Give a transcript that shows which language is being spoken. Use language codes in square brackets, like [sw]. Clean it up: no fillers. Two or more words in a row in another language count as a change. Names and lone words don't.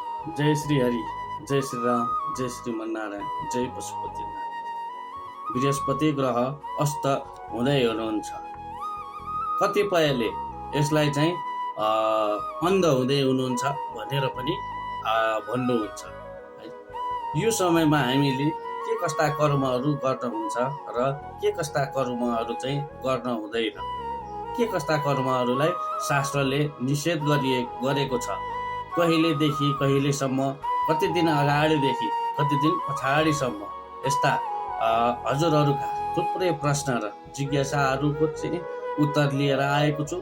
[ne] जय श्री हरि, जय श्री राम, जय श्रीमन्नारायण, जय पशुपतिनाथ। बृहस्पति ग्रह अस्त हुँदै हुनुहुन्छ। कतिपयले यसलाई चाहिँ अन्ध हुँदै हुनुहुन्छ भनेर पनि भन्नुहुन्छ है। यो समयमा हामीले के कस्ता कर्महरू गर्न हुन्छ र के कस्ता कर्महरू चाहिँ गर्न हुँदैन, के कस्ता कर्महरूलाई शास्त्रले निषेध गरेको छ, कहिलेदेखि कहिलेसम्म, कति दिन अगाडिदेखि कति दिन पछाडिसम्म, यस्ता हजुरहरूका थुप्रै प्रश्न र जिज्ञासाहरूको चाहिँ उत्तर लिएर आएको छु।